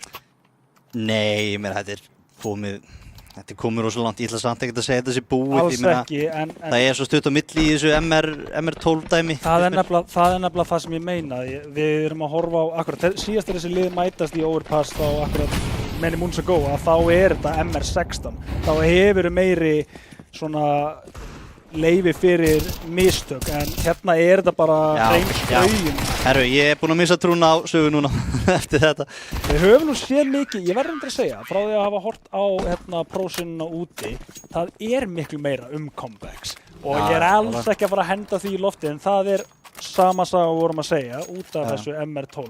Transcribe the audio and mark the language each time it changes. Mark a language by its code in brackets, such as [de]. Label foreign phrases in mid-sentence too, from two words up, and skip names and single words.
[is] Nei, ég meina þetta er komið rosa langt, ég ætla samt ekkert að segja þetta sé búið. Alls ekki, en það er svo stutt á milli í þessu MR12 dæmi. Það er nefnilega það sem ég meina. Við erum að horfa á, akkurat, síðast þessi lið mætast í Overpass þá akkurat [en] many moons ago [is] að þá er þetta MR16. Þá hefur meiri svona leyfi fyrir mistök en hérna er þetta bara hreint augun. Herru, ég er búinn að missa trúna á sögu núna eftir þetta. Við höfum nú séð mikið, ég verður að segja, frá því að hafa hort á prósinna úti, það er miklu meira comebacks og ég er alls ekki að fara að henda því í lofti en það er sama saga við vorum að segja út af þessu MR12.